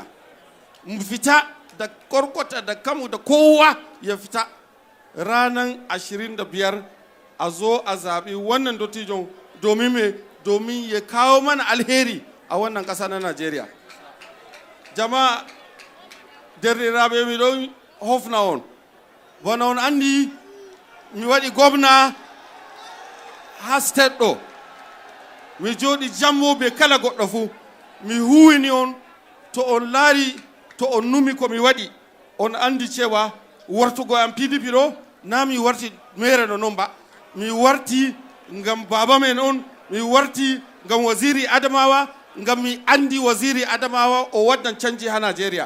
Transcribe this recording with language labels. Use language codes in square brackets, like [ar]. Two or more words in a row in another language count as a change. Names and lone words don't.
[ha] Mu fita da korkota da kanmu da kowa ya fita ranar 25 a zo a zaɓi wannan dottijon domin me, domin ya kawo mana alheri a wannan ƙasa na Najeriya. [ff] Jama'a derɗiraɓe mi ɗon hofna on, bana on andi mi waɗi gwamna ha state ɗo, mi jooɗi jammoɓe kala goɗɗo fuu, mi huwini on, to on laari, to on numi ko mi waɗi, on andi cewa wartugo am PDP ɗo na mi warti mere no non ba, mi warti ngam baba men on, mi warti ngam waziri Adamawa, ngam mi andi waziri Adamawa o waddan canji ha Nigeria.